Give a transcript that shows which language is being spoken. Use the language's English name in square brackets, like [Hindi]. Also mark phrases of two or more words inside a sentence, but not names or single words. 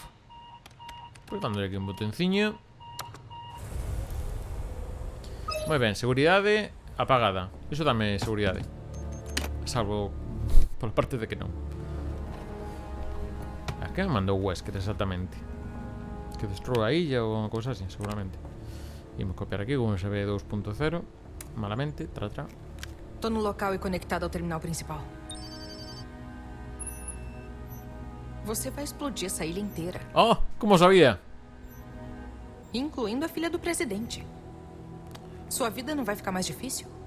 [Galician] Pois dándole aquí un botonciño. Moi ben, seguridade apagada. Iso dame seguridade. Salvo por parte de que non. A que me mandou Wesker exactamente? Que destrua a illa ou unha cousa así, seguramente. Imos copiar aquí con USB 2.0. Malamente, tra. [Portuguese] Tô no local e conectado ao terminal principal. Você vai explodir essa ilha inteira, [Galician] Oh, como sabía? [Portuguese] incluindo a filha do presidente. Sua vida não vai ficar mais difícil?